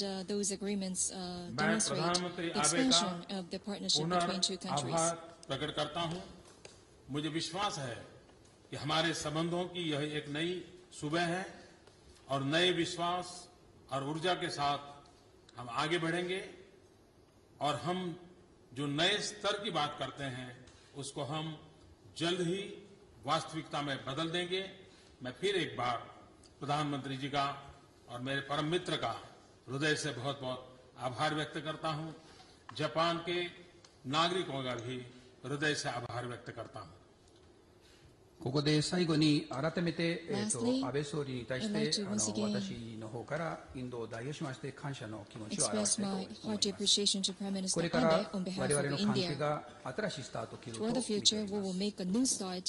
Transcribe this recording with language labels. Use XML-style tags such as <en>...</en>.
<en>And those agreements demonstrate the expansion of the partnership between two countries.</en> <hi>आभार प्रकट करता हूं। मुझे विश्वास है कि हमारे संबंधों की यह एक नई सुबह है और नए विश्वास और ऊर्जा के साथ हम आगे बढ़ेंगे और हम जो नए स्तर की बात करते हैं उसको हम जल्द ही वास्तविकता में बदल देंगे। मैं फिर एक बार प्रधानमंत्री जी का और मेरे परम मित्र का हृदय से बहुत बहुत आभार व्यक्त करता हूं। जापान के नागरिकों का भी हृदय से आभार व्यक्त करता हूं।</hi> <ja>ここで最後に改めて、安倍総理に対して私の方からインドを代表しまして感謝の気持ちを表したいと思います。これから我々の関係が新しいスタートを切ると見ています。</ja>